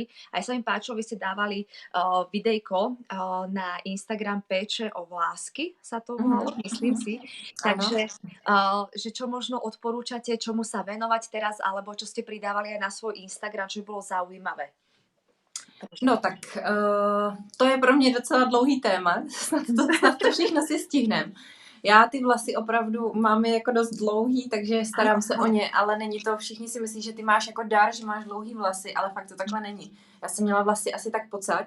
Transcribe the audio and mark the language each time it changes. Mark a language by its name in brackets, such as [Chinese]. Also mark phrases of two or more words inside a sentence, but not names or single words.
[Slovak] Aj sa mi páčilo, vy ste dávali videjko na Instagram Péče o vlásky, sa to volalo, myslím si. Áno. Takže, že čo možno odporúčate, čomu sa venovať teraz, alebo čo ste pridávali aj na svoj Instagram, čo by bolo zaujímavé. [Czech] No tak to je pro mě docela dlouhý téma, snad to všechno si stihnem. Já ty vlasy opravdu mám je jako dost dlouhý, takže starám se o ně, ale není to, všichni si myslí, že ty máš jako dar, že máš dlouhý vlasy, ale fakt to takhle není. Já jsem měla vlasy asi tak pocať,